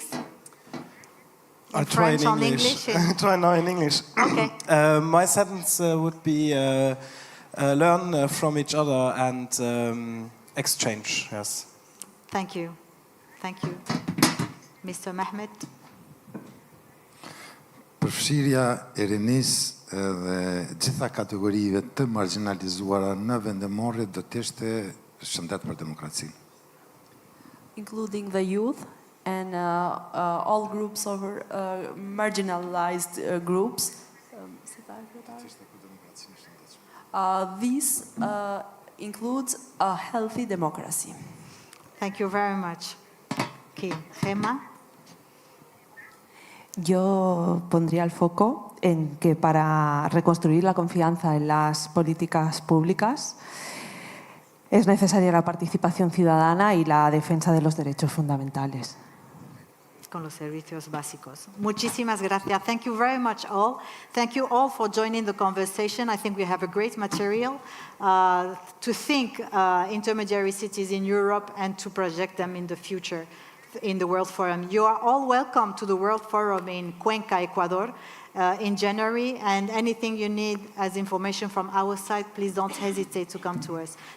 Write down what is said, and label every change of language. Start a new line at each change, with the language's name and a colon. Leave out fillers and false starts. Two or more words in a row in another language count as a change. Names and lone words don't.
English: I'll try in English. I'll try now in English. Okay. My sentence would be learn from each other and exchange. Yes. Thank you. Thank you. Mr. Mehmet.
Albanian: Përfshirja e rinisë dhe gjitha kategorive të marginalizuara në vendimorje do të ishte shëndet për demokracinë.
English: Including the youth and all groups of marginalized groups. This includes a healthy democracy. Thank you very much. Okay, Gemma.
Spanish: Yo pondría el foco en que para reconstruir la confianza en las políticas públicas es necesaria la participación ciudadana y la defensa de los derechos fundamentales. Con los servicios básicos. Muchísimas gracias.
English: Thank you very much all. Thank you all for joining the conversation. I think we have a great material to think intermediary cities in Europe and to project them in the future in the World Forum. You are all welcome to the World Forum in Cuenca, Ecuador in January, and anything you need as information from our side, please don't hesitate to come to us.